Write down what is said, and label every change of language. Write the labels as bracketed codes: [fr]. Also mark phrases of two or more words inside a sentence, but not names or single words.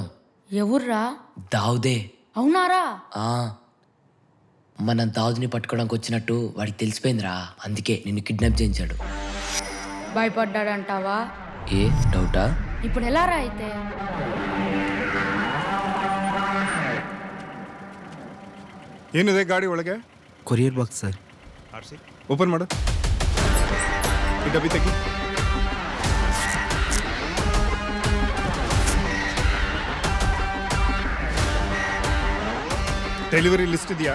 [te] ఎవర్రా? దావుదే. అవునారా? ఆ, మనం దావుదిని పట్టుకోవడానికి వచ్చినట్టు వాడికి తెలిసిపోయిందిరా. అందుకే నిన్ను కిడ్నాప్ చేయించాడు. భయపడ్డాడంటావా? ఏ డౌటా? ఇప్పుడు ఎలారా అయితే? [kn] ಏನಿದೆ ಗಾಡಿ ಒಳಗೆ? [en] courier box [kn] ಸರ್. ಓಪನ್ ಮಾಡು. ಈ ಡಬ್ಬಿ ತೆಗಿ. [en] delivery list [kn] ಇದೆಯಾ?